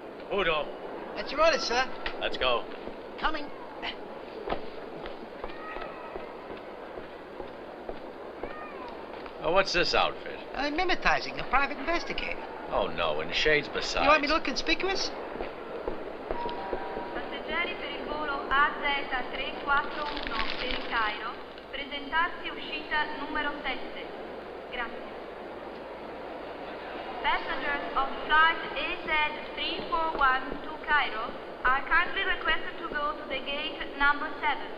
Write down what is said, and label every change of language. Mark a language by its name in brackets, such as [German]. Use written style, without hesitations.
[English] Caputo. That's your order, sir. Let's go. Coming. Oh, what's this outfit? I'm mimetizing a private investigator. Oh, no, in shades besides. You want me to look conspicuous? [Italian] Passeggeri per il volo AZ341 per il Cairo, presentarsi uscita numero 7. Grazie. [English] Passengers of flight AZ341 to Cairo are kindly requested to go to the gate number 7.